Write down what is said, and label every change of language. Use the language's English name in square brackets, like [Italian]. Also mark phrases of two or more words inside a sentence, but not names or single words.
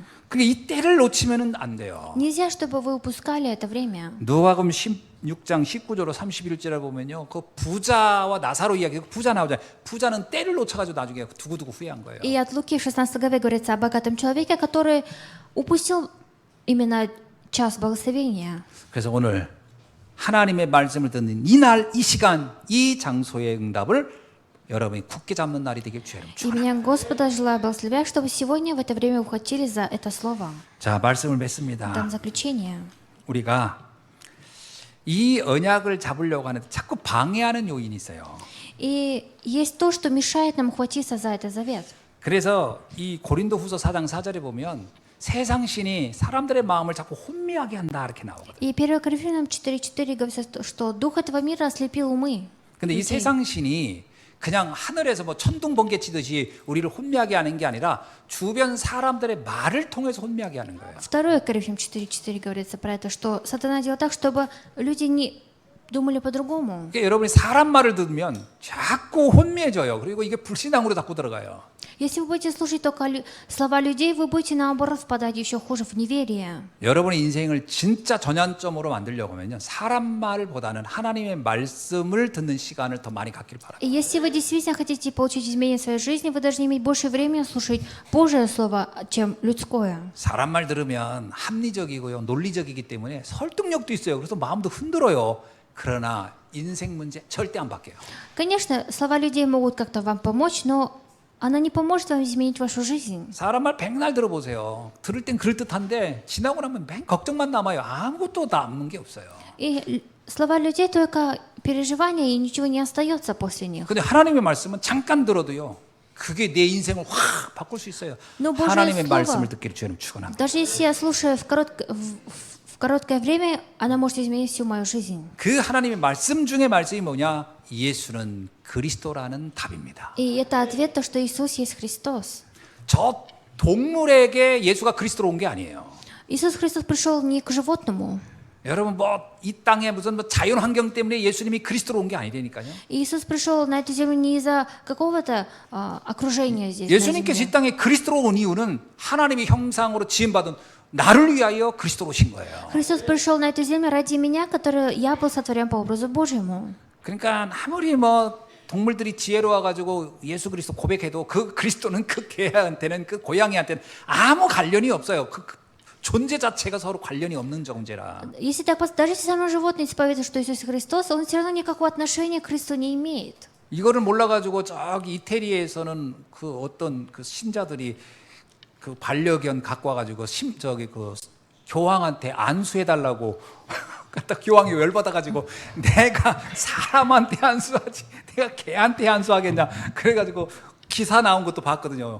[Korean] 그러니까 이 때를 놓치면은 안 돼요. [Russian] Нельзя, чтобы вы упускали это время. [Korean] 누가복음 16장 19절로 31절에 보면요. 그 부자와 나사로 이야기, 부자 나오잖아요. 부자는 때를 놓쳐가지고 나중에 두고두고 후회한 거예요. [Russian] И от Луки в 16 главе говорится о богатом человеке, который упустил именно час благословения. [Korean] 그래서 오늘 하나님의 말씀을 듣는 이 날, 이 시간, 이 장소의 응답을 여러분이 굳게 잡는 날이 되길 주여 [Russian] И [Korean] 축원합니다. [Russian] меня Господа желаю благословлять, чтобы сегодня в это время ухватились за это слово. [Korean] 자, 말씀을 맺습니다. [Russian] Там заключение. [Korean] 우리가 이 언약을 잡으려고 하는데 자꾸 방해하는 요인이 있어요. [Russian] И есть то, что мешает нам ухватиться за этот завет. [Korean] 그래서 이 고린도후서 4장 4절에 보면 세상 신이 사람들의 마음을 자꾸 혼미하게 한다 이렇게 나오거든요. [Russian] И 1 Коринфянам 4:4 говорится, что дух этого мира ослепил умы. [Korean] 근데 이 [Russian] людей. [Korean] 세상 신이 그냥 하늘에서 뭐 천둥 번개 치듯이 우리를 혼미하게 하는 게 아니라 주변 사람들의 말을 통해서 혼미하게 하는 거예요. [Russian] 2 Коринфянам 4:4 говорится про это, что сатана делал так, чтобы люди не думали по-другому. [Korean] 그러니까 여러분이 사람 말을 들으면 자꾸 혼미해져요. 그리고 이게 불신앙으로 자꾸 들어가요. [Russian] Если вы будете слушать только слова людей, вы будете наоборот впадать еще хуже в неверие. [Korean] 여러분의 인생을 진짜 전환점으로 만들려고 하면요. 사람 말보다는 하나님의 말씀을 듣는 시간을 더 많이 갖길 바랍니다. [Russian] И если вы действительно хотите получить изменения в своей жизни, вы должны иметь больше времени слушать Божье Слово, чем людское. [Korean] 사람 말 들으면 합리적이고요. 논리적이기 때문에 설득력도 있어요. 그래서 마음도 흔들어요. 그러나 인생 문제 절대 안 바뀌어요. [Russian] Конечно, слова людей могут как-то вам помочь, но она не поможет вам изменить вашу жизнь. [Korean] 사람 말 백날 들어보세요. 들을 땐 그럴듯한데 지나고 나면 맨 걱정만 남아요. 아무것도 남는 게 없어요. [Russian] И слова людей только переживания, и ничего не остается после них. [Korean] 근데 하나님의 말씀은 잠깐 들어도요. 그게 내 인생을 확 바꿀 수 있어요. [Russian] Но Божье [Korean] 하나님의 [Russian] слово, [Korean] 말씀을 듣기를 주님 축원합니다. [Russian] даже если я слушаю в короткое время, она может изменить всю мою жизнь. [Korean] 그 하나님의 말씀 중에 말씀이 뭐냐? 예수는 그리스도라는 답입니다. [Russian] И это ответ, то, что Иисус есть Христос. [Korean] 저 동물에게 예수가 그리스도로 온 게 아니에요. [Russian] Иисус Христос пришел не к животному. [Korean] 여러분 뭐 이 땅에 무슨 뭐 자연 환경 때문에 예수님이 그리스도로 온 게 아니라니까요. [Russian] Иисус пришел на эту землю не из-за какого-то окружения здесь. на [Korean] 예수님께서 [Russian] земле. [Korean] 이 땅에 그리스도로 온 이유는 하나님의 형상으로 지음받은 나를 위하여 그리스도로 오신 거예요. [Russian] Христос пришел на эту землю ради меня, который я был сотворен по образу Божьему. [Korean] 그러니까 아무리 뭐 동물들이 지혜로워 가지고 예수 그리스도 고백해도 그 그리스도는 그 개한테는 그 고양이한테는 아무 관련이 없어요. 그 존재 자체가 서로 관련이 없는 존재라. [Russian] Если так, даже если само животное исповедует, что Иисус Христос, он все равно никакого отношения к Христу не имеет. [Korean] 이거를 몰라가지고 저기 이태리에서는 그 어떤 그 신자들이 그 반려견 갖고 와가지고 저기 그 교황한테 안수해달라고 갖다 교황이 열받아가지고 내가 사람한테 안수하지 내가 개한테 안수하겠냐 그래가지고 기사 나온 것도 봤거든요.